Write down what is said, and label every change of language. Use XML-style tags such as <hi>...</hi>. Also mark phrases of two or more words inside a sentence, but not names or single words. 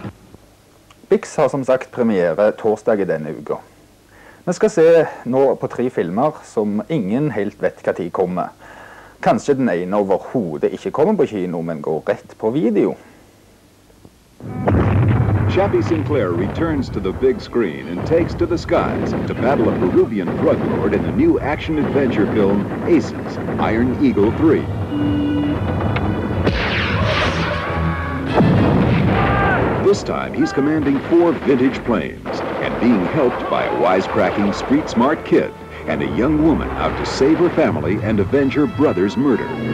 <no>Bix har som sagt premiere torsdag i denne uka. Vi skal se nå på 3 filmer som ingen helt vet hva tid kommer. Kanskje den ene overhodet ikke kommer på kino, men går rett på video.</no> <en>Chappie Sinclair returns to the big screen and takes to the skies to battle a Peruvian drug lord in the new action-adventure film Aces, Iron Eagle 3. This time, he's commanding 4 vintage planes and being helped by a wisecracking, street-smart kid and a young woman out to save her family and avenge her brother's murder.</en>